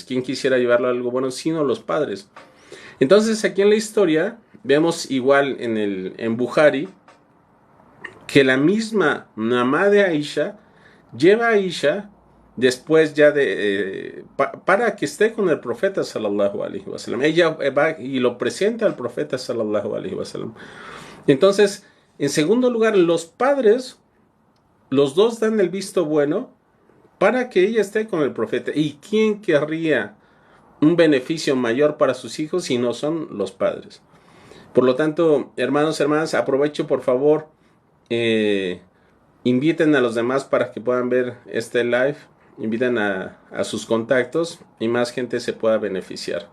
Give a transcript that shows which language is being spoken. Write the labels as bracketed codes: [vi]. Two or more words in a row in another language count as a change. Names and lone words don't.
[es] ¿Quién quisiera llevarlo a algo bueno, sino los padres? Entonces, aquí en la historia vemos igual en Buhari que la misma mamá de Aisha lleva a Aisha después ya para que esté con el profeta [ar] صلى الله عليه وسلم. [es] Ella va y lo presenta al profeta [ar] صلى الله عليه وسلم. [es] Entonces, en segundo lugar, los padres, los dos dan el visto bueno para que ella esté con el profeta. ¿Y quién querría un beneficio mayor para sus hijos si no son los padres? Por lo tanto, hermanos, hermanas, aprovecho por favor, eh, inviten a los demás para que puedan ver este live, inviten a sus contactos y más gente se pueda beneficiar.